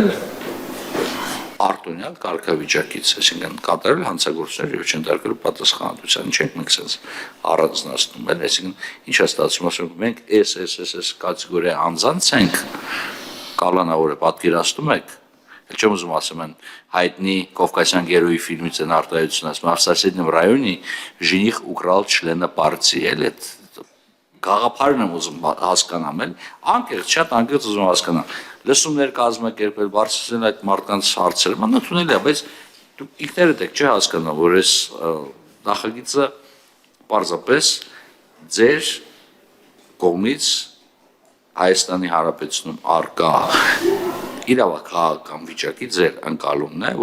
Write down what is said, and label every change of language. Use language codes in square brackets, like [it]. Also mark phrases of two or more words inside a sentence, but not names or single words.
[hy] արտոնյալ կարգավիճակից, այսինքն կատարել հանցագործություններ եւ չընդարկել պատասխանատվության, ինչ ենք մենք sense առանձնացնում, էլ, այսինքն ինչ է ստացվում, ասում ենք մենք SSSS կատեգորիա անձանց ենք, կալանավորը պատկերացնում եք, չեմ ուզում ասեմ են հայտնի Կովկասյան գերոյի ֆիլմից են արտահայտություն ասում, [ru] в соседнем районе жених украл члена партии, [hy] էլ այդ գաղափարն եմ ուզում հասկանամ, էլ անկեղծ, շատ անկեղծ ուզում հասկանամ, լսումներ կազմակերպել, բարձրացնել այդ մարդկանց հարցերը, մնացունել է, բայց դուք ինքներդ եք չէ հասկանամ, որ այս նախագիծը պարզապես ձեր կողմից Հայաստանի Հանրապետությունում արկա իրավական վիճակի ձեր ընկալումն է,